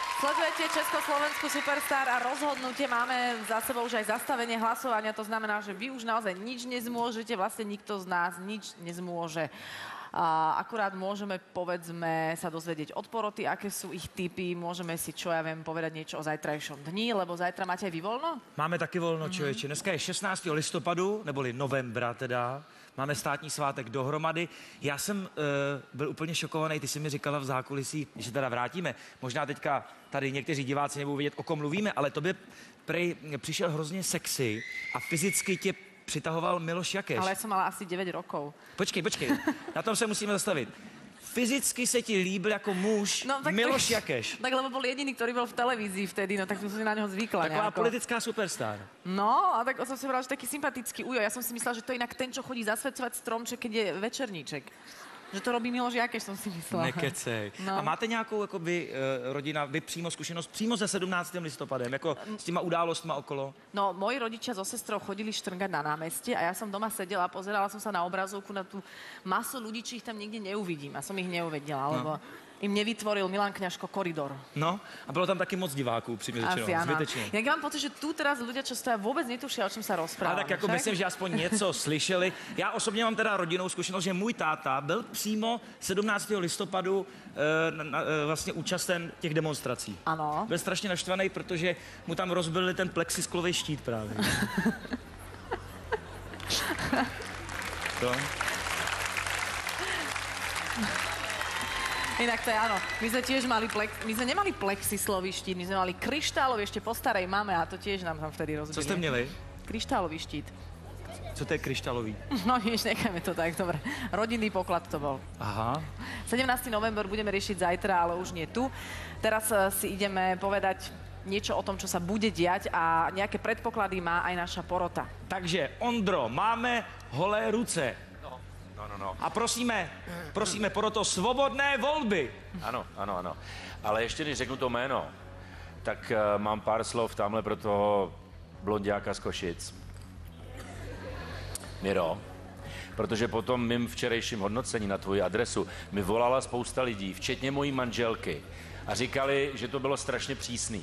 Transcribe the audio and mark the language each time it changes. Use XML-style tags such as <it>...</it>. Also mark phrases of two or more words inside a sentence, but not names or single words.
<sk>Sledujete Československú Superstar a rozhodnutie. Máme za sebou už aj zastavenie hlasovania. To znamená, že vy už naozaj nič nezmôžete. Vlastne nikto z nás nič nezmôže. Akurát môžeme, povedzme, sa dozvedieť od poroty, aké sú ich tipy. Môžeme si, čo ja viem, povedať niečo o zajtrajšom dni, lebo zajtra máte aj vy voľno?</sk> <cs>Máme taky volno, člověče. Dneska je 16. listopadu, neboli novembra teda. Máme státní svátek dohromady. Já jsem byl úplně šokovaný, ty jsi mi říkala v zákulisí, když se teda vrátíme. Možná teďka tady někteří diváci nebudou vědět, o kom mluvíme, ale tobě prej přišel hrozně sexy a fyzicky tě přitahoval Miloš Jakeš.</cs> <sk>Ale ja som mala asi 9 rokov.</sk> <cs>Počkej, na tom se musíme zastavit. Fyzicky se ti líbil jako muž Miloš Jakeš.</cs> <sk>Tak lebo bol jediný, ktorý bol v televízii vtedy, no tak som si na neho zvykla.</sk> <cs>Taková politická superstar.</cs> <sk>No, a tak som si povedala, že taký sympatický ujo. Ja som si myslela, že to je inak ten, čo chodí zasvedcovať stromček, keď je večerníček. Že to robí Miloš Jakeš, som si myslela.</sk> <cs>Nekecej. No. A máte nějakou jakoby, rodina, vy přímo zkušenost přímo se 17. listopadem, jako s těma událostma okolo?</cs> <sk>No, moji rodičia so sestrou chodili štrngať na námestie a ja som doma sedela a pozerala som sa na obrazovku na tú masu ľudí, či ich tam nikde neuvidím. A som ich neuvedela, lebo im nevytvoril Milan Kňažko koridor.</sk> <cs>No, a bylo tam taky moc diváků, přímě řečeno, zbytečně.</cs> <sk>Ja mám pocit, že tu teraz ľudia, čo stoja, vôbec netušia, o čom sa rozprávame.</sk> <cs>Ale tak jako myslím, že aspoň něco slyšeli. Já osobně mám teda rodinnou zkušenost, že můj táta byl přímo 17. listopadu vlastně účasten těch demonstrací. Ano. Byl strašně naštvaný, protože mu tam rozbili ten plexisklový štít právě. To?</cs> <sk>Inak to je áno. My sme tiež mali my sme nemali plexislový štít, my sme mali kryštálový ešte po starej mame a to tiež nám tam vtedy rozbili.</sk> <cs>Co jste měli?</cs> <sk>Kryštálový štít.</sk> <cs>Co to je kryštálový?</cs> <sk>No nič, necháme to tak, dobre. Rodinný poklad to bol. Aha. 17. november budeme riešiť zajtra, ale už nie tu. Teraz si ideme povedať niečo o tom, čo sa bude diať a nejaké predpoklady má aj naša porota. Takže, Ondro,</sk> <cs>máme holé ruce. No. A prosíme poroto svobodné volby. Ano. Ale ještě než řeknu to jméno, tak mám pár slov tamhle pro toho blondiáka z Košic. Miro, protože po tom mým včerejším hodnocení na tvoji adresu mi volala spousta lidí, včetně mojí manželky, a říkali, že to bylo strašně přísný.</cs>